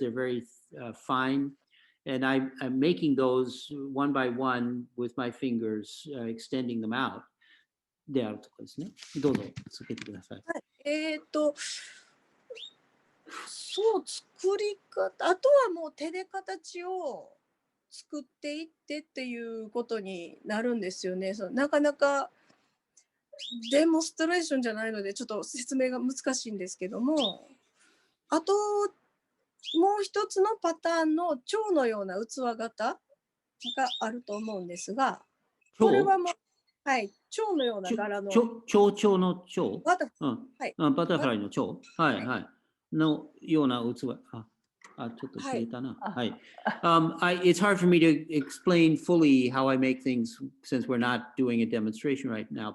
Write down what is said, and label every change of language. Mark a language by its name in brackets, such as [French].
[English] They're very fine. And I'm making those one by one with my fingers, extending them out. [Japanese] であるとかですね。どうぞ続けてください。そう、作り方、あとはもう手で形を作っていってっていうことになるんですよね。なかなかデモンストレーションじゃないのでちょっと説明が難しいんですけども、あともう一つのパターンの蝶のような器型があると思うんですが、これはもう、はい、蝶のような柄の。蝶の蝶？バタフライの蝶？はいはい。のような器。ちょっと消えたな。はい。 [English] It's hard for me to explain fully how I make things since we're not doing a demonstration right now.